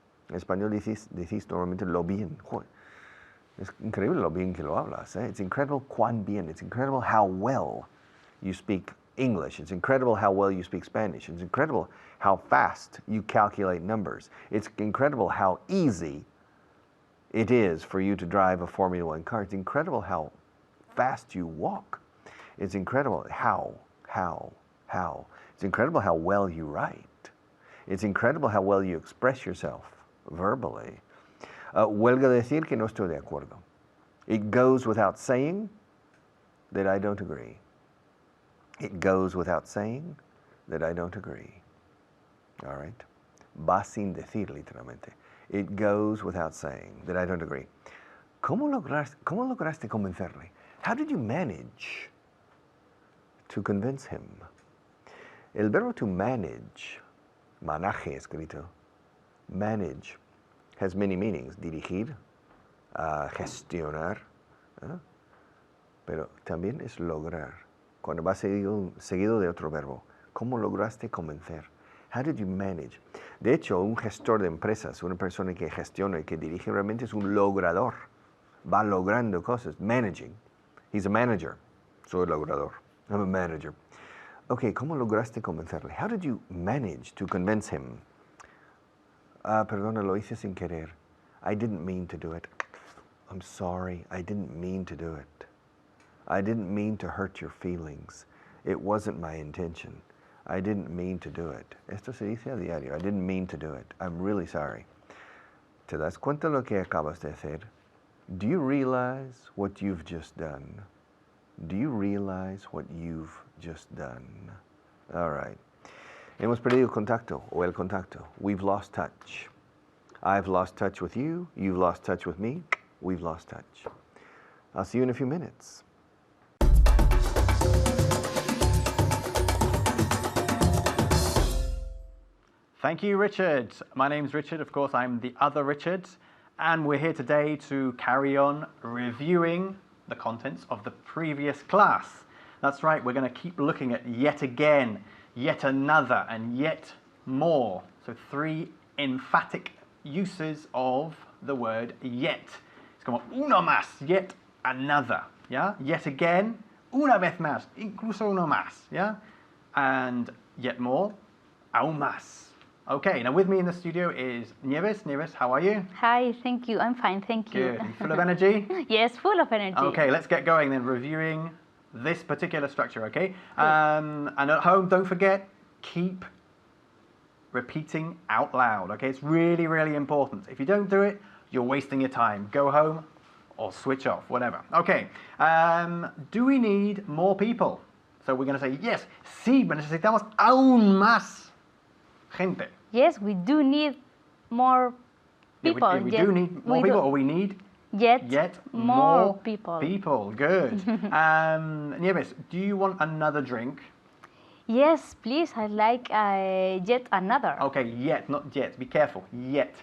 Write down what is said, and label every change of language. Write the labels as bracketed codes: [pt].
[es] En español decís normalmente lo bien. Es increíble lo bien que lo hablas. [en] Eh? It's incredible [es] cuán bien. [en] It's incredible how well you speak English. It's incredible how well you speak Spanish. It's incredible how fast you calculate numbers. It's incredible how easy it is for you to drive a Formula One car. It's incredible how fast you walk. It's incredible how. It's incredible how well you write. It's incredible how well you express yourself verbally. [es] Huelga decir que no estoy de acuerdo. [en] It goes without saying that I don't agree. It goes without saying that I don't agree. All right? [es] Va sin decir, literalmente. [en] It goes without saying that I don't agree. [es] ¿Cómo lograste convencerle? [en] How did you manage to convince him? [es] El verbo [en] to manage, [es] manaje escrito, [en] manage, has many meanings. [es] Dirigir, gestionar, pero también es lograr. Cuando va seguido de otro verbo. ¿Cómo lograste convencer? [en] How did you manage? [es] De hecho, un gestor de empresas, una persona que gestiona y que dirige realmente es un logrador. Va logrando cosas. [en] Managing. He's a manager. [es] Soy logrador. [en] I'm a manager. [es] Okay, ¿cómo lograste convencerle? [en] How did you manage to convince him? [es] Perdona, lo hice sin querer. [en] I didn't mean to do it. I'm sorry, I didn't mean to do it. I didn't mean to hurt your feelings. It wasn't my intention. I didn't mean to do it. [es] Esto se dice a diario. [en] I didn't mean to do it. I'm really sorry. [es] ¿Te das cuenta lo que acabas de hacer? [en] Do you realize what you've just done? Do you realize what you've just done? All right. [es] Hemos perdido contacto o el contacto. [en] We've lost touch. I've lost touch with you. You've lost touch with me. We've lost touch. I'll see you in a few minutes. Thank you, Richard. My name's Richard. Of course, I'm the other Richard. And we're here today to carry on reviewing the contents of the previous class. That's right, we're going to keep looking at yet again, yet another, and yet more. So 3 emphatic uses of the word yet. It's [es] como uno más, [en] yet another. Yeah? Yet again, [es] una vez más, incluso uno más. [en] Yeah? And yet more, [es] aún más. [en] Okay, now with me in the studio is Nieves. Nieves, how are you? Hi, thank you. I'm fine, thank you. Good. Full of energy? Yes, full of energy. Okay, let's get going then, reviewing this particular structure, okay? And at home, don't forget, keep repeating out loud, okay? It's really, really important. If you don't do it, you're wasting your time. Go home or switch off, whatever. Okay, do we need more people? So we're going to say, yes, [es] sí, necesitamos aún más gente. [en] Yes, we do need more people. We do need more people, or we need yet more people. People, good. Nieves, do you want another drink? Yes, please. I like yet another. Okay, yet, not yet. Be careful. Yet.